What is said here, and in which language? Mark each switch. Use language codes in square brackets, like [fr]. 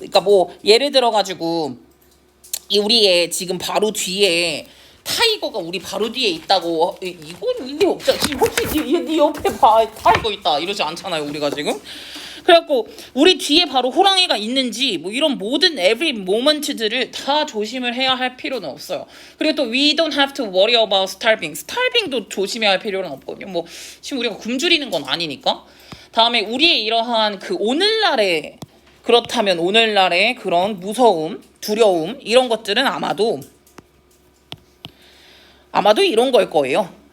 [ko] 그러니까 뭐 예를 들어가지고 우리의 지금 바로 뒤에 타이거가 우리 바로 뒤에 있다고 이건 일리 없잖아. 지금 혹시 네 옆에 봐 타이거 있다 이러지 않잖아요. 우리가 지금 그래갖고 우리 뒤에 바로 호랑이가 있는지 뭐 이런 모든 every moment들을 다 조심을 해야 할 필요는 없어요. 그리고 또 [en] we don't have to worry about starving. [ko] starving도 조심해야 할 필요는 없거든요. 뭐 지금 우리가 굶주리는 건 아니니까. 다음에 우리의 이러한 그 오늘날의 그렇다면 오늘날의 그런 무서움, 두려움 이런 것들은 아마도 이런 걸 거예요.